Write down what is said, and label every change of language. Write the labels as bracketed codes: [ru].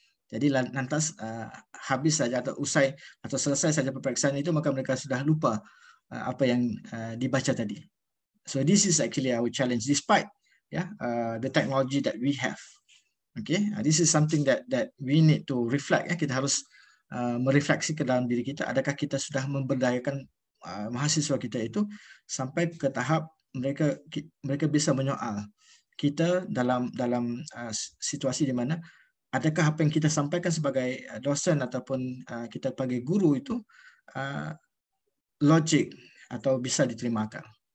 [ms] Jadi lantas habis saja atau usai atau selesai saja peperiksaan itu, maka mereka sudah lupa apa yang dibaca tadi. [en] So this is actually our challenge despite the technology that we have. Okay, this is something that we need to reflect. [ms] Kita harus merefleksi ke dalam diri kita. Adakah kita sudah memberdayakan mahasiswa kita itu sampai ke tahap mereka bisa menyoal kita dalam situasi di mana adakah apa yang kita sampaikan sebagai dosen ataupun kita sebagai guru itu logik atau bisa diterimakan.